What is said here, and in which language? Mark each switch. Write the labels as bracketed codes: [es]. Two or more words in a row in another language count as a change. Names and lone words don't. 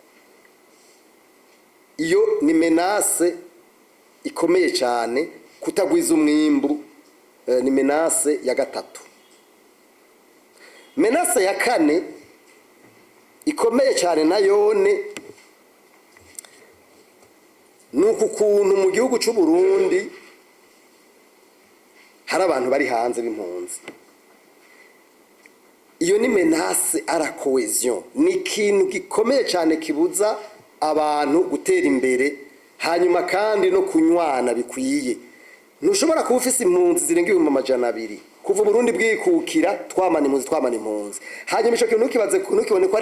[rn] iyo ni menace ikomeye cyane kutagwiza umwimbu ni menace ya gatatu menace ya kane ikomeye cyane nayone nuko kuntu mu gihugu cy'u Burundi hari abantu bari hanze b'impunzi iyo ni [fr] menace à la cohésion [rn] ni ikintu gikomeye cyane kibuza abantu gutera imbere hanyuma kandi no kunywana bikwiye ntushobora kuba ufise impunzi zirenga 200 kuva Burundi bwikukira twamana impunzi hanyuma ico kintu ntukibone ko ari